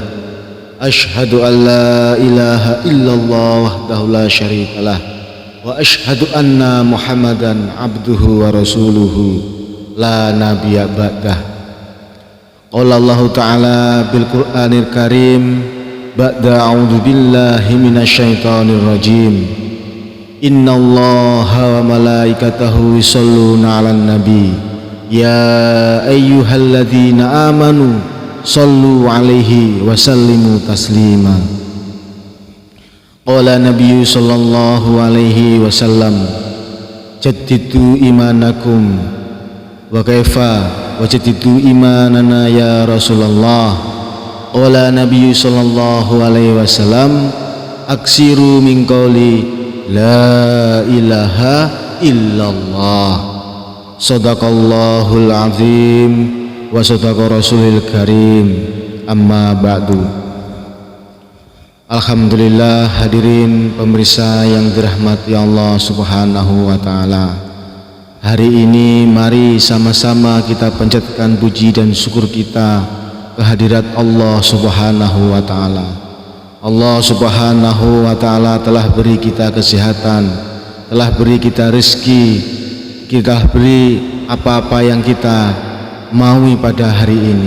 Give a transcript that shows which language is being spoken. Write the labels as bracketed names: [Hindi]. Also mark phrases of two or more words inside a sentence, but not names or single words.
[Arabic] أشهد أن لا إله إلا الله وحده لا شريك له وأشهد أن محمدا عبده ورسوله لا نبي بعده. قال الله تعالى بالقرآن الكريم بعد أعوذ بالله من الشيطان الرجيم. إن الله وملائكته يصلون على النبي يا أيها الذين آمنوا صلوا عليه وسلموا تسليما. قال النبي صلى الله عليه وسلم جددوا إيمانكم وكيف وجددوا إيماننا يا رسول الله. قال النبي صلى الله عليه وسلم أكثروا من قول لا إله إلا الله. صدق الله العظيم وصدق رسول الكريم. أما بعد. [Indonesian] Alhamdulillah, hadirin pemirsa yang dirahmati Allah [Arabic] سبحانه وتعالى. [Indonesian] Hari ini mari sama-sama kita panjatkan puji dan syukur kita kehadirat Allah [Arabic] سبحانه وتعالى. [Indonesian] Allah [Arabic] سبحانه وتعالى [Indonesian] telah beri kita kesehatan, telah beri kita rezeki, kita beri apa-apa yang kita maui pada hari ini.